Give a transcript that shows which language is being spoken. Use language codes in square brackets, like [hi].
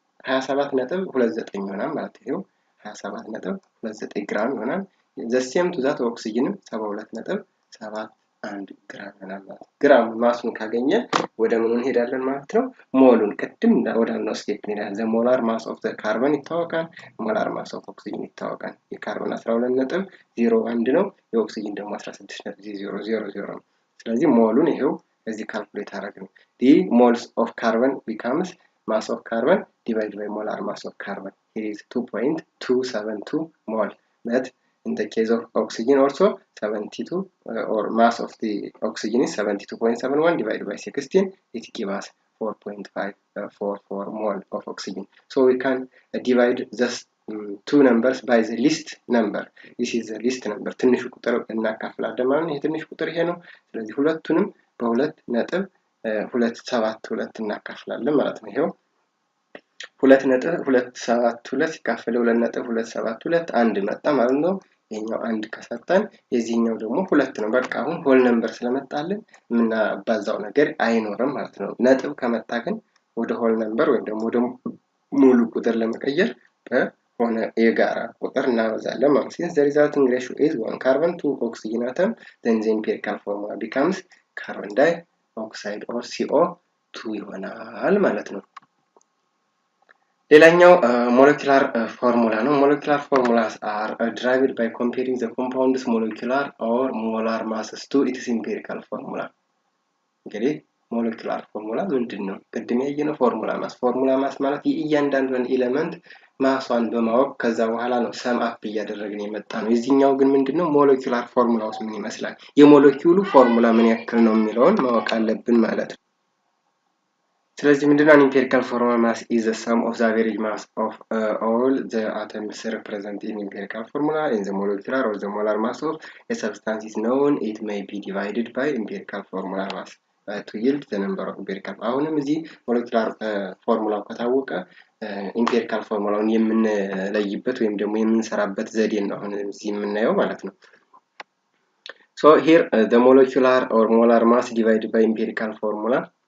[am] 27.29 ይሆናል ማለት ነው። 27.29 ግራም ይሆናል። [en] the same to that oxygen [am] 72.71 ግራም ይሆናል ማለት ነው። ግራም ማሱን ካገኘን ወደ ምኑ እንሄዳለን ማለት ነው? ሞሉን ቅድም ወዳልነው ስቴፕ እንሄዳለን። [en] the molar mass of the carbon [am] ይታወቃል። [en] molar mass of oxygen [am] ይታወቃል። የካርበን 12.01 ነው። የኦክሲጅን ደግሞ 16.000 ነው። ስለዚህ ሞሉን ይሄው እዚህ ካልኩሌት አደረግን። [en] the moles of carbon becomes mass of carbon divided by molar mass of carbon. It is 2.272 mole. But in the case of oxygen also 72 or mass of the oxygen is 72.71 divided by 16. It gives us 4.544 mole of oxygen. So we can divide just two numbers by the least number. This is the least number. [am] ትንሹ ቁጥር እናካፍላለን ማለት ነው። የትንሹ ቁጥር ይሄ ነው። ስለዚህ ሁለቱንም በ2.272 እናካፍላለን ማለት ነው። ይሄው 2.272 ሲካፈል 2.272 አንድ መጣ ማለት ነው። ይሄኛው አንድ ከሰጠን የዚህኛው ደግሞ 2 ነው። በቃ አሁን ሆል ነምበር ስለመጣልን ምናባዛው ነገር አይኖርም ማለት ነው። ነጥብ ከመጣ ግን ወደ ሆል ነምበር ወይም ደግሞ ወደ ሙሉ ቁጥር ለመቀየር በሆነ የጋራ ቁጥር እናበዛለን ማለት ነው። [en] since the resulting ratio is 1 carbon to oxygen atom then the empirical formula becomes carbon dioxide or CO2 [am] ይሆናል ማለት ነው። ሌላኛው [en] molecular formula ነው። molecular formulas are derived by comparing the compound's molecular or molar masses to its empirical formula. [am] እንግዲህ molecular formula ምንድነው? ቅድም ያየነው formula mass ማለት የእያንዳንዱን ኤሌመንት ማሷን በማወቅ ከዛ በኋላ ነው ሰም አፕ እያደረግን የመጣ ነው። የዚህኛው ግን ምንድነው? molecular formulaውስ ምን ይመስላል? የሞለኪውሉ ፎርሙላ ምን ያክል ነው የሚለውን ማወቅ አለብን ማለት ነው። ስለዚህ ምንድነው? [en] empirical formula mass is the sum of the average mass of all the atoms represented in empirical formula in the molecular or the molar mass of a substance is known. It may be divided by empirical formula mass to yield the number of empirical. [am] አሁንም እዚህ molecular formula ከታወቀ empirical formulaውን የምንለይበት ወይም ደግሞ የምንሰራበት ዘዴ ነው አሁን እዚህ የምናየው ማለት ነው። [en] So here the molecular or molar mass divided by empirical formula